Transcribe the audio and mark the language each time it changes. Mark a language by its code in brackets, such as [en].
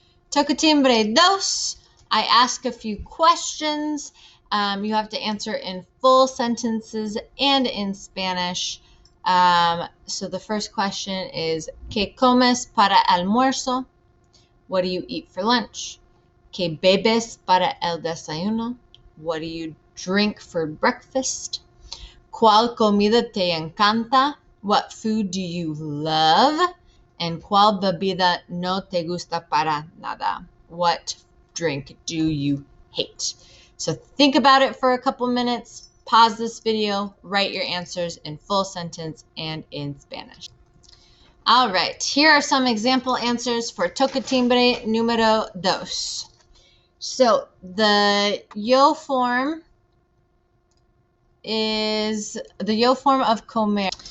[en] Toca timbre dos. I ask a few questions. You have to answer in full sentences and in Spanish. So the first question is, [es] ¿Qué comes para almuerzo? [en] What do you eat for lunch? [es] ¿Qué bebes para el desayuno? [en] What do you drink for breakfast? [es] ¿Cuál comida te encanta? [en] What food do you love? [es] And ¿cuál bebida no te gusta para nada? [en] What drink do you hate? So think about it for a couple minutes. Pause this video, write your answers in full sentence and in Spanish. All right, here are some example answers for Toca timbre número dos. So the yo form is the yo form of comer.